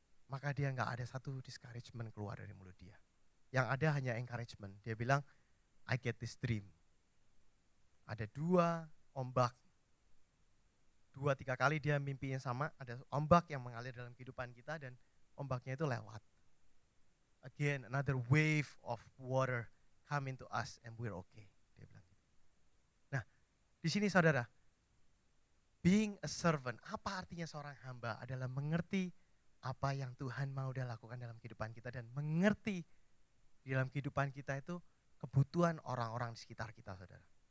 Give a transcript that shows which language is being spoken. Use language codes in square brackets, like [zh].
[id] Maka dia nggak ada satu discouragement keluar dari mulut dia. Yang ada hanya encouragement. Dia bilang, [en] I get this dream. [id] Ada 2 ombak. 2-3 kali dia mimpi yang sama, ada ombak yang mengalir dalam kehidupan kita dan ombaknya itu lewat. [en] Again, another wave of water come into us and we're okay. [id] Dia bilang. Nah, di sini saudara, [en] being a servant, [id] apa artinya seorang hamba adalah mengerti apa yang Tuhan mau dia lakukan dalam kehidupan kita dan mengerti di dalam kehidupan kita itu kebutuhan orang-orang di sekitar kita, saudara.